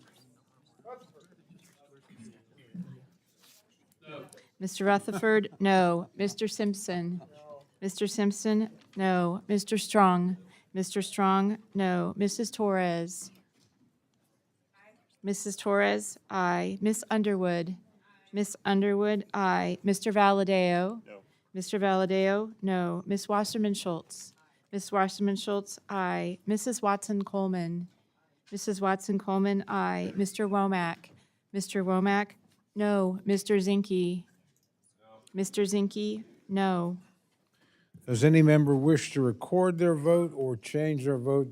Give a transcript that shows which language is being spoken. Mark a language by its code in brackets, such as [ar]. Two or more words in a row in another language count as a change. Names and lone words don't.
[en] Mr. Rutherford, no. Mr. Simpson. Mr. Simpson, no. Mr. Strong. Mr. Strong, no. Mrs. Torres. Mrs. Torres, aye. Miss Underwood. Miss Underwood, aye. Mr. Valadeo. No. Mr. Valadeo, no. Miss Wasserman Schultz. Miss Wasserman Schultz, aye. Mrs. Watson Coleman. Mrs. Watson Coleman, aye. Mr. Womack. Mr. Womack, no. Mr. Zinke. Mr. Zinke, no. Does any member wish to record their vote or change their vote?